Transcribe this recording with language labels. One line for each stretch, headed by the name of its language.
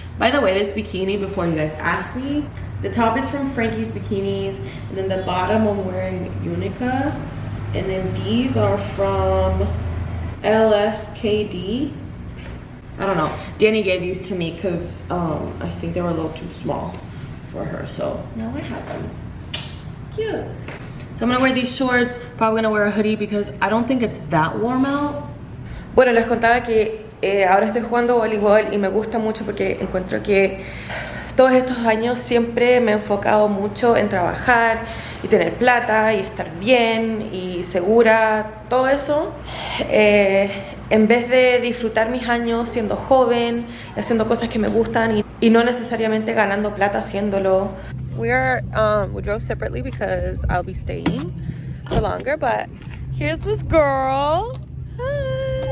English: By the way, this bikini, before you guys ask me, the top is from Frankie's Bikinis, and then the bottom I'm wearing Unica, and then these are from LSKD. I don't know. Danny gave these to me because I think they were a little too small for her, so now I have them. Cute. So I'm gonna wear these shorts, probably gonna wear a hoodie because I don't think it's that warm out.
Spanish: Bueno, les contaba que ahora estoy jugando voleibol y me gusta mucho porque encuentro que todos estos años siempre me he enfocado mucho en trabajar y tener plata y estar bien y segura, todo eso. En vez de disfrutar mis años siendo joven, haciendo cosas que me gustan y no necesariamente ganando plata haciéndolo.
English: We drove separately because I'll be staying for longer, but here's this girl. Hi.